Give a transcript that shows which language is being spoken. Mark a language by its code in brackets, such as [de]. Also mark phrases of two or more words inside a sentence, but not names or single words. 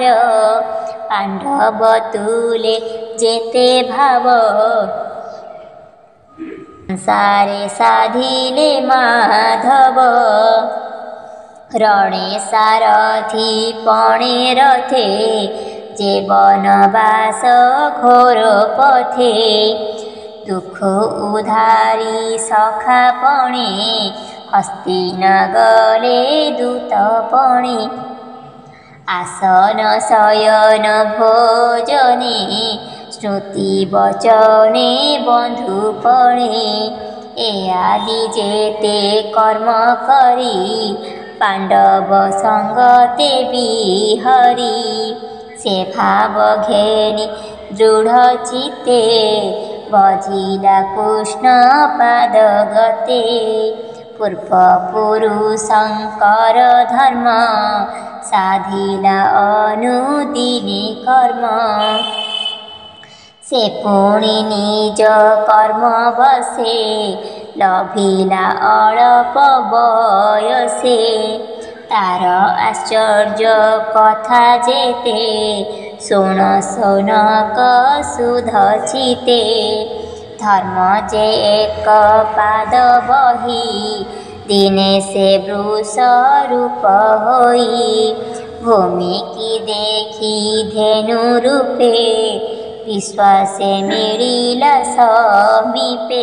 [or] ପାଣ୍ଡବ ତୁଲେ ଯେତେ ଭାବ ସଂସାରେ ସାଧିଲେ ମାଧବ। ରଣେ ସାରଥି ପଣେ ରଥେ ଯେ ବନବାସ ଘୋର ପଥେ। ଦୁଖ ଉଧାରି ସଖା ପଣେ ହସ୍ତିନ ଗଲେ ଦୂତପଣେ। ଆସନ ଶୟନ ଭୋଜନେ ଶ୍ରୁତି ବଚନେ ବନ୍ଧୁପଣେ। ଏ ଆଦି ଯେତେ କର୍ମ କରି ପାଣ୍ଡବ ସଙ୍ଗତେ ବିହରି। ସେ ଭାବ ଘେନି ଦୃଢ଼ ଚିତ୍ତେ ବଜିଲା କୃଷ୍ଣ ପାଦ ଗତେ। ପୂର୍ବ ପୁରୁଷଙ୍କର ଧର୍ମ ସାଧିଲା ଅନୁଦିନେ କର୍ମ। ସେ ପୁଣି ନିଜ କର୍ମ ବଶେ ଲଭିଲା ଅଳ୍ପ ବୟସେ। ତାର ଆଶ୍ଚର୍ଯ୍ୟ କଥା ଯେତେ ଶୁଣ ଶୌନକ ସୁଧ ଚିତେ। ଧର୍ମ ଯେ ଏକ ପାଦ ବହି, ଦିନେ ସେ ବୃଷ ରୂପ ହୋଇ। ଭୂମି କି ଦେଖି ଧେନୁ ରୂପେ, ବିଶ୍ୱାସେ ମିଳିଲା ସମୀପେ।